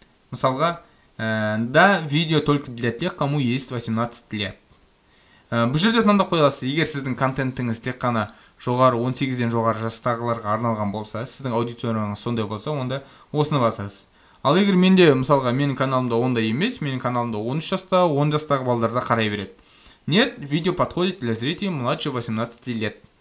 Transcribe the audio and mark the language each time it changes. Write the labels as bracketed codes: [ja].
[kk] Мысалға, [ru] да, видео только для тех, кому есть 18 лет. [kk] Бұл жерде таңдап қойыласыз. Егер сіздің контентіңіз тек қана жоғары 18-ден жоғары жастағыларға арналған болса, сіздің аудиторияңыз сондай болса, онда осыны басасыз. Ал егер менде, мысалға, менің каналымда ондай емес, менің каналымда 13 жаста, 10 жастағы балдарда қарай береді. [ru] Нет, видео подходит для зрителей младше 18 лет.